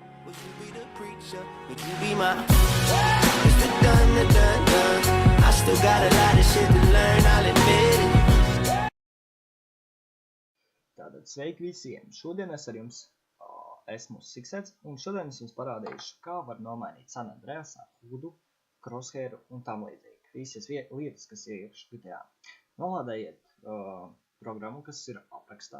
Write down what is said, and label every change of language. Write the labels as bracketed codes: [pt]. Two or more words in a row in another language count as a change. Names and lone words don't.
[en] Would you be the preacher? Would you be my It's the done. I still got a lot of shit to learn, I'll admit it. [lv] Tātad sveiki visiem! Šodien es ar jums esmu Siksets, un šodien es jums parādīšu, kā var nomainīt San Andreasā hudu, crosshairu un tam līdzīgi. Visas lietas, kas ir iekšā GTA. Nolādējiet programmu, kas ir aprakstā.